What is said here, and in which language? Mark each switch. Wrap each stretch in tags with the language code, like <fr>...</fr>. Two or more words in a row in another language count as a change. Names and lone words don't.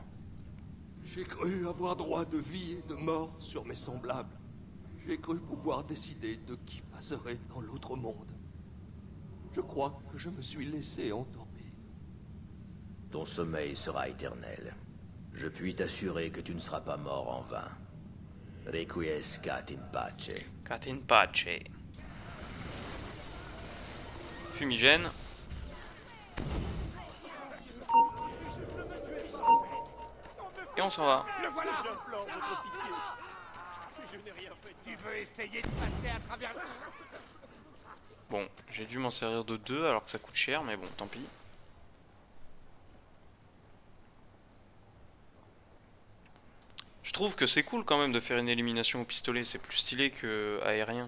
<fr>J'ai cru avoir droit de vie et de mort sur mes semblables. J'ai cru pouvoir décider de qui passerait dans l'autre monde. Je crois que je me suis laissé endormir. Ton sommeil sera éternel. Je puis t'assurer que tu ne seras pas mort en vain.</fr> <la>Requiescat in pace. Cat in pace. Fumigène.</la> <fr>Et on s'en va. Le voilà! J'implore votre pitié. Je n'ai rien fait. Tu veux essayer de passer à travers... Bon, j'ai dû m'en servir de 2 alors que ça coûte cher, mais bon, tant pis. Je trouve que c'est cool quand même de faire une élimination au pistolet, c'est plus stylé que aérien.</fr>